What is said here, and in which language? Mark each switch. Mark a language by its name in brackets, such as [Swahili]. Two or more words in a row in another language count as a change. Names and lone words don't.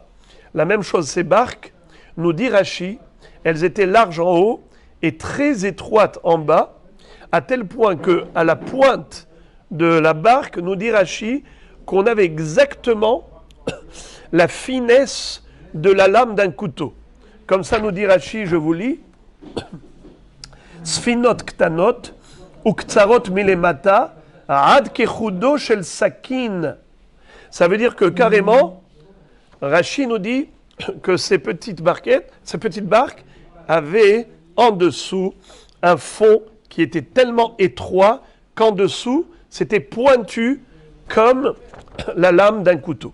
[French] La même chose, ces barques, nous dit Rashi, elles étaient larges en haut et très étroites en bas, à tel point qu'à la pointe de la barque, nous dit Rashi, qu'on avait exactement la finesse de la lame d'un couteau. Comme ça, nous dit Rashi, je vous lis, [Hebrew] ספינות קטנות וקצרות מלמטה עד כחודו של סכין. [French] Ça veut dire que carrément, Rashi nous dit que ces petites barques avaient en dessous un fond qui était tellement étroit qu'en dessous, c'était pointu comme la lame d'un couteau.